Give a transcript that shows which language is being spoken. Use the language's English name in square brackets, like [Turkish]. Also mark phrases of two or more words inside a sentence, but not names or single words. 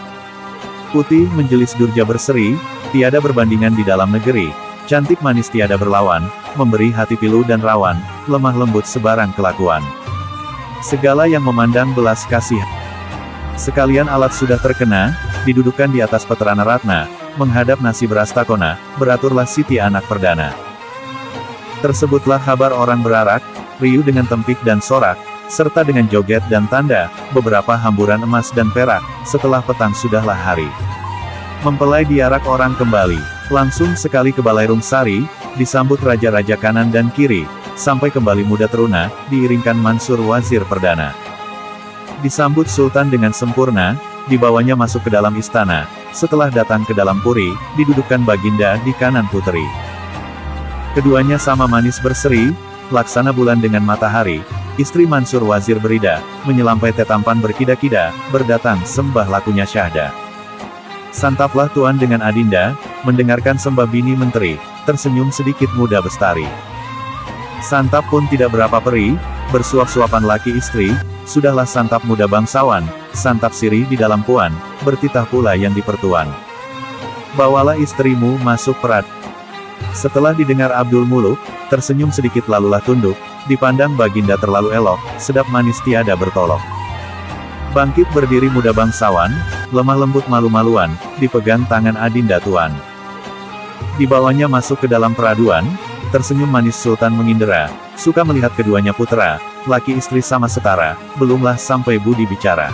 [Malay] Putih menjelis durja berseri, tiada berbandingan di dalam negeri, cantik manis tiada berlawan, memberi hati pilu dan rawan, lemah lembut sebarang kelakuan. Segala yang memandang belas kasih. Sekalian alat sudah terkena, didudukkan di atas peterana ratna, menghadap nasi berastakona, beraturlah Siti anak perdana. Tersebutlah kabar orang berarak, riuh dengan tempik dan sorak, serta dengan joget dan tanda, beberapa hamburan emas dan perak, setelah petang sudahlah hari. Mempelai diarak orang kembali, langsung sekali ke Balai Rum Sari, disambut raja-raja kanan dan kiri, sampai kembali muda teruna, diiringkan Mansur Wazir Perdana. Disambut Sultan dengan sempurna, dibawanya masuk ke dalam istana, setelah datang ke dalam puri, didudukkan Baginda di kanan puteri. Keduanya sama manis berseri, laksana bulan dengan matahari, istri Mansur Wazir berida, menyelampai tetampan berkida-kida, berdatang sembah lakunya syahda. Santaplah tuan dengan Adinda, mendengarkan sembah bini menteri, tersenyum sedikit muda bestari. Santap pun tidak berapa peri, bersuap-suapan laki istri, Sudahlah santap muda bangsawan, santap sirih di dalam puan, bertitah pula yang di pertuan. Bawalah istrimu masuk perad. Setelah didengar Abdul Muluk, tersenyum sedikit lalulah tunduk, dipandang Baginda terlalu elok, sedap manis tiada bertolok. Bangkit berdiri muda bangsawan, lemah lembut malu-maluan, dipegang tangan Adinda Tuan. Dibawanya masuk ke dalam peraduan, tersenyum manis Sultan mengindera, suka melihat keduanya putra, laki istri sama setara, belumlah sampai budi bicara.